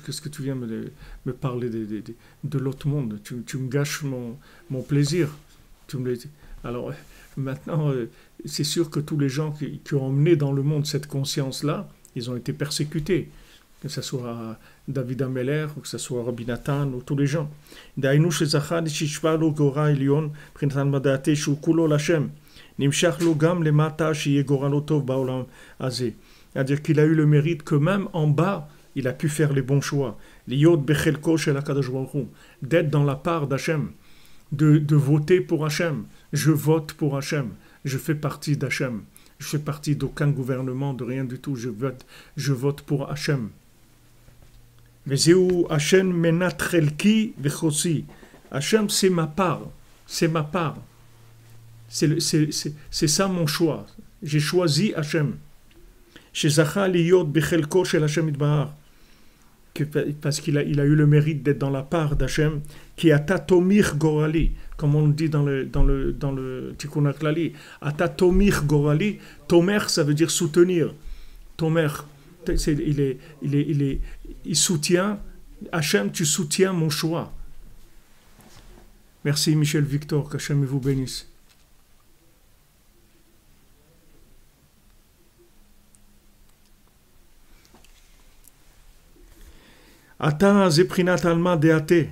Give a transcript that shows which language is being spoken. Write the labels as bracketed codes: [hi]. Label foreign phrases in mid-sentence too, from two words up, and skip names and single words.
[fr] Qu'est-ce que tu viens me parler de l'autre monde? Tu me gâches mon plaisir. Alors, maintenant, c'est sûr que tous les gens qui ont emmené dans le monde cette conscience-là, ils ont été persécutés. Que ce soit David Ameller, ou que ce soit Rabbi Nathan, ou tous les gens. [he] דהיינו שזכה שישפע לו גורל עליון, מבחינת מדעתי שהוא כולו לשם. נמשך לו גם למטה שיהיה גורלו טוב בעולם הזה. [fr] C'est-à-dire qu'il a eu le mérite que même en bas, il a pu faire les bons choix. [he] להיות בחלקו של הקדוש ברוך הוא. [fr] D'être dans la part d'Hachem. De voter pour Hachem. Je vote pour Hachem. Je fais partie d'Hachem. Je fais partie d'aucun gouvernement, de rien du tout. Je vote pour Hachem. [he] וזהו Hachem מנת חלקי וחוסי. [fr] Hachem, c'est ma part. C'est ma part. C'est ça mon choix. J'ai choisi Hachem. [he] שזכה להיות בחלקו של Hachem יתברך. [fr] Parce qu'il a eu le mérite d'être dans la part d'Hachem, qui [he] אתה תומיך גורלי, [fr] comme on dit dans le Tikkun HaKlali. [he] אתה תומיך גורלי, [fr] tomer ça veut dire soutenir. Tomer, il soutient, Hachem, tu soutiens mon choix. Merci Michel Victor, qu'Hachem vous bénisse. Ata zeprinat alma deate.